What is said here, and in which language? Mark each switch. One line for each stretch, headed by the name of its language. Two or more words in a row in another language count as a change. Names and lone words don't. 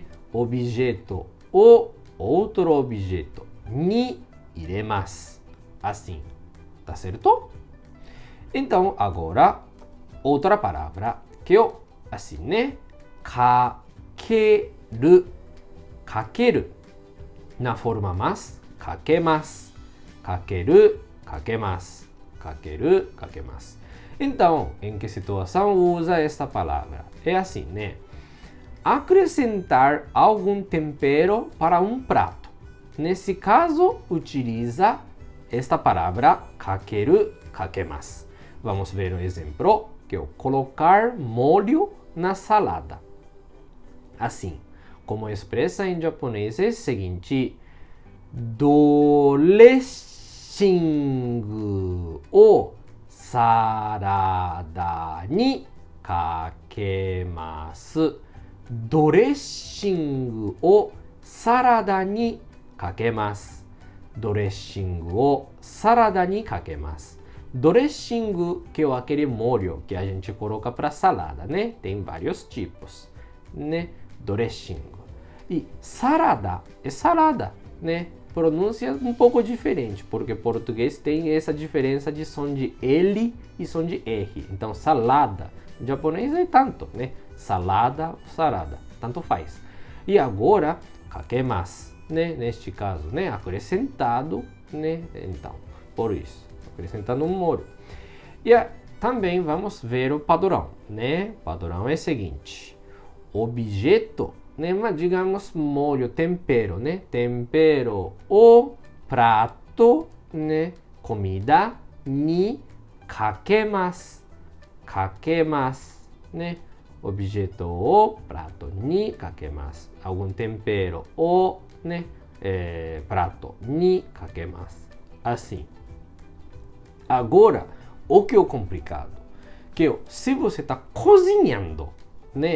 Portuguese: Objeto ou outro objeto
Japanese: に入れます.
Portuguese: Assim, tá certo? Então, agora, outra palavra que é assim, né?
Japanese: かける。かける.
Portuguese: Na forma mais, kakemasu.
Japanese: かける、かけます。かける、かけます.
Portuguese: Então, em que situação usa esta palavra? É assim, né? Acrescentar algum tempero para um prato. Nesse caso, utiliza esta palavra
Japanese: かける、かけます.
Portuguese: Vamos ver um exemplo, que é colocar molho na salada. Assim, como expressa em japonês é o seguinte:
Japanese: ドレッシングをサラダにかけます. ドレッシングをサラダにかけます。ドレッシングをサラダにかけます。
Portuguese: ドレッシング, que é aquele molho que a gente coloca para salada, né? Tem vários tipos, né? ドレッシング. E salada é salada, né? Pronúncia um pouco diferente, porque português tem essa diferença de som de L e som de R. Então, salada. Em japonês é tanto, né? Salada, sarada, tanto faz. E agora, kakemasu, né? Neste caso, né? Acrescentado, né? Então, por isso, acrescentando um molho. E também vamos ver o padrão, né? O padrão é o seguinte: objeto, né? Mas digamos molho, tempero, né? Tempero ou prato, né? comida
Japanese: にかけます.
Portuguese: Kakemas, né? Objeto o prato
Japanese: にかけます.
Portuguese: Algum tempero o, né? Prato
Japanese: にかけます.
Portuguese: Assim. Agora, o que é o complicado? Que se você está cozinhando, né?